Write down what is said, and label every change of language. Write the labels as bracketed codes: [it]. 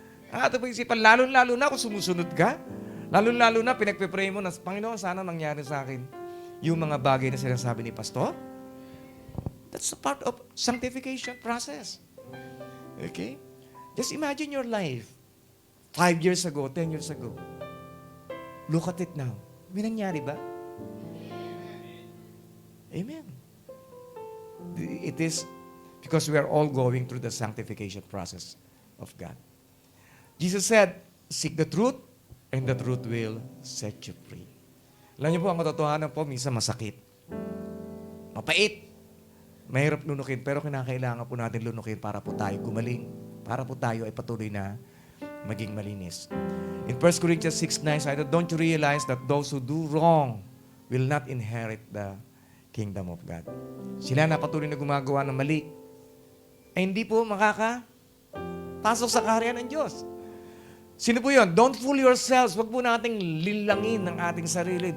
[tl] Ang ating pag-isipan, lalo-lalo na kung sumusunod ka, lalo-lalo na pinagpipray mo na, Panginoon, sana mangyari sa akin yung mga bagay na sinasabi ni Pastor. [en] That's a part of sanctification process. Okay? Just imagine your life. 5 years ago, 10 years ago. Look at it now. [tl] May nangyari ba? [en] Amen. It is because we are all going through the sanctification process of God. Jesus said, seek the truth, and the truth will set you free. [tl] Alam niyo po, ang katotohanan po, minsan masakit. Mapait. Mahirap lunukin, pero kinakailangan po natin lunukin para po tayo gumaling. Para po tayo ay patuloy na maging malinis. [en] In 1 Corinthians 6:9, said, don't you realize that those who do wrong will not inherit the kingdom of God? [tl] Sila na patuloy na gumagawa ng mali, ay hindi po makakapasok sa kaharian ng Diyos. Sino po yun? [en] Don't fool yourselves. [tl] Huwag po nating lilangin ng ating sarili.